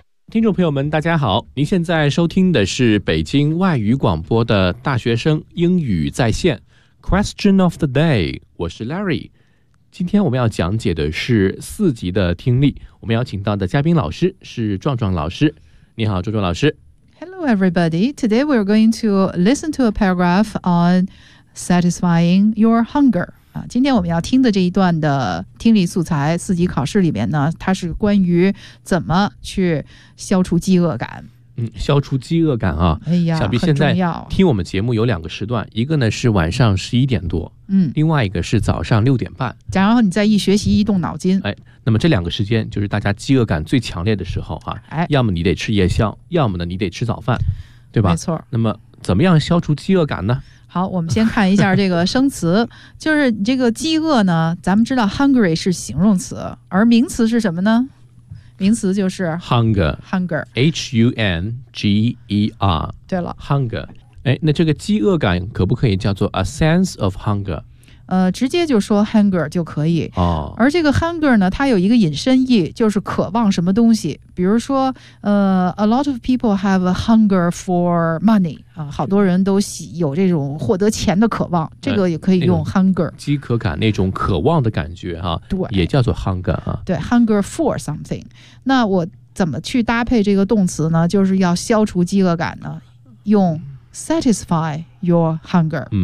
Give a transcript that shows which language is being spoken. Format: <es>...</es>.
<zh>听众朋友们大家好，您现在收听的是北京外语广播的大学生英语在线</zh> <en>Question of the day，</en> <zh>我是 Larry。今天我们要讲解的是四级的听力，我们邀请到的嘉宾老师是壮壮老师。你好，壮壮老师。</zh> <en>Hello, everybody. Today we're going to listen to a paragraph on satisfying your hunger.</en> <zh>今天我们要听的这一段的听力素材，四级考试里面呢，它是关于怎么去消除饥饿感。消除饥饿感啊，哎呀，想必现在听我们节目有两个时段，一个呢是晚上11:00，另外一个是早上6:30。然后你再一学习一动脑筋，哎，那么这两个时间就是大家饥饿感最强烈的时候啊，哎，要么你得吃夜宵，要么呢你得吃早饭，对吧？没错。那么怎么样消除饥饿感呢？好，我们先看一下这个生词，就是这个饥饿呢，咱们知道 hungry 是形容词，而名词是什么呢？名词就是</zh> <en>hunger，H-U-N-G-E-R。</en> <zh>对了，hunger。 哎，那这个饥饿感可不可以叫做</zh> <en>a sense of hunger？</en> <zh>直接就说 hunger 就可以。哦。而这个 hunger 呢，它有一个引申义，就是渴望什么东西。比如说，</zh> <en>a lot of people have a hunger for money。</en> <zh>好多人都有这种获得钱的渴望，这个也可以用 hunger，饥渴感那种渴望的感觉哈、啊，对，也叫做 hunger 啊。对 ，</zh> <en>hunger for something。</en> <zh>那我怎么去搭配这个动词呢？就是要消除饥饿感呢，用</zh> <en>satisfy your hunger。</en>